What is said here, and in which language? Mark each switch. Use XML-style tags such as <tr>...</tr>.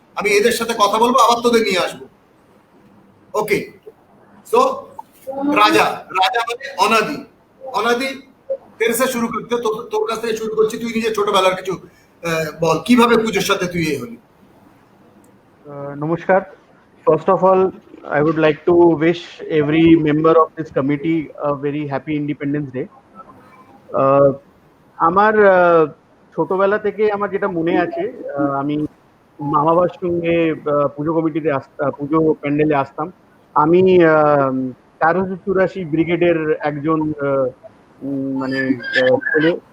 <bn>আমি এদের সাথে কথা বলবো, আবার তোদের নিয়ে আসবো। ওকে, সো রাজা, রাজা মানে অনাদি। অনাদি</bn> <hi>तेरे से शुरू करते तो</hi> <bn>তোর কাছ থেকে শুরু করছি, তুই নিজে ছোটবেলার কিছু বল কিভাবে পুজোর সাথে তুই এই হলি।</bn> <hi>Namaskar.</hi> <en>First of all, I would like to wish every member of this committee a very happy Independence Day.</en> <bn>আমার ছোটবেলা থেকে আমার যেটা মনে আছে, আমি মা বাবার সঙ্গে পুজো কমিটিতে পুজো প্যান্ডেলে আসতাম। আমি 1384 ব্রিগেডের একজন মানে ছেলে।</bn>